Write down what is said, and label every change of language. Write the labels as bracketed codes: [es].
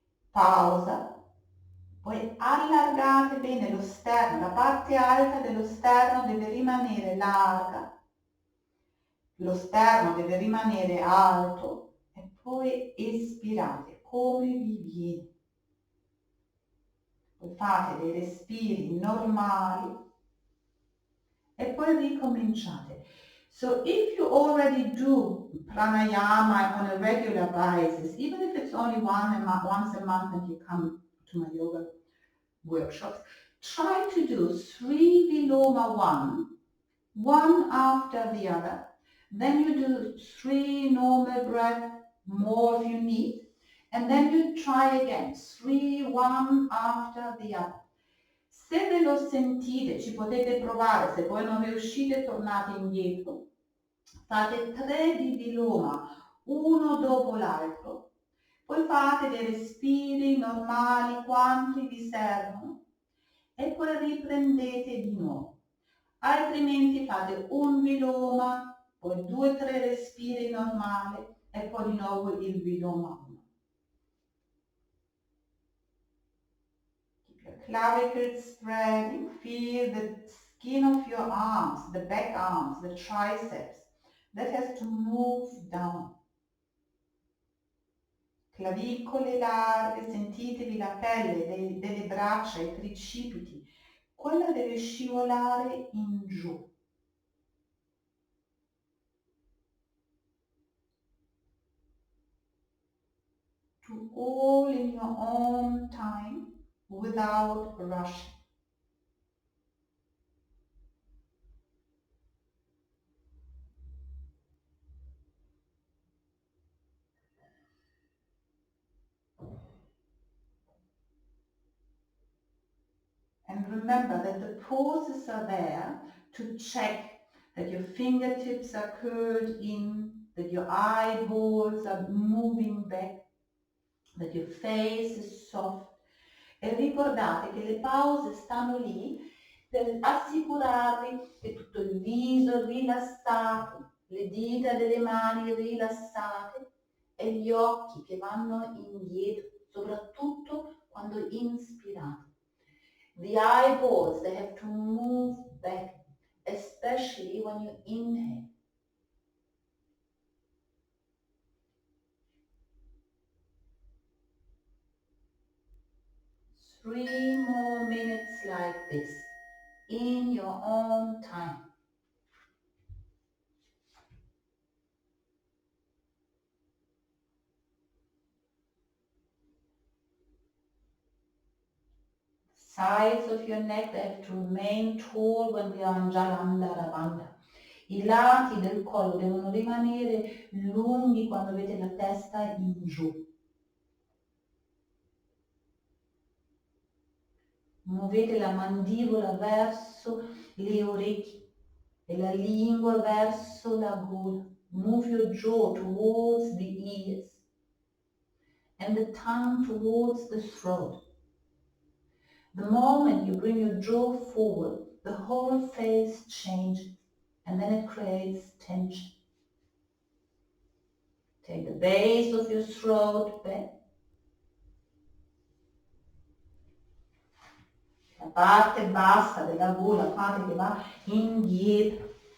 [it] pausa, poi allargate bene lo sterno, la parte alta dello sterno deve rimanere larga, lo sterno deve rimanere alto e poi espirate come vi viene. Poi fate dei respiri normali e poi ricominciate. [en] So if you already do pranayama on a regular basis, even if it's only once a month and you come to my yoga workshops, try to do 3 Viloma 1, one after the other. Then you do 3 normal breaths, more if you need. And then you try again, 3, one after the other. [it] Se ve lo sentite, ci potete provare, se poi non riuscite tornate indietro. Fate 3 di Viloma, uno dopo l'altro. Poi fate dei respiri normali quanti vi servono e poi riprendete di nuovo. Altrimenti fate un viloma, poi 2-3 respiri normali e poi di nuovo il viloma 1. [en] Keep your clavicles spreading. Feel the skin of your arms, the back arms, the triceps that has to move down. [it] Clavicole larghe, sentitevi la pelle delle braccia, i tricipiti, quella deve scivolare in giù. [en] To all in your own time, without rushing. And remember that the poses are there to check that your fingertips are curled in, that your eyeballs are moving back, that your face is soft. [it] E ricordate che le pause stanno lì per assicurarvi che tutto il viso è rilassato, le dita delle mani rilassate e gli occhi che vanno indietro, soprattutto quando inspirate. [en] The eyeballs, they have to move back, especially when you inhale. Three more minutes like this, in your own time. Sides of your neck, they have to remain tall when we are in Jalandhara Bandha. [it] I lati del collo devono rimanere lunghi quando avete la testa in giù. Muovete la mandibola verso le orecchie e la lingua verso la gola. [en] Move your jaw towards the ears and the tongue towards the throat. The moment you bring your jaw forward, the whole face changes and then it creates tension. Take the base of your throat back. [it] La parte bassa della gola fate che va indietro.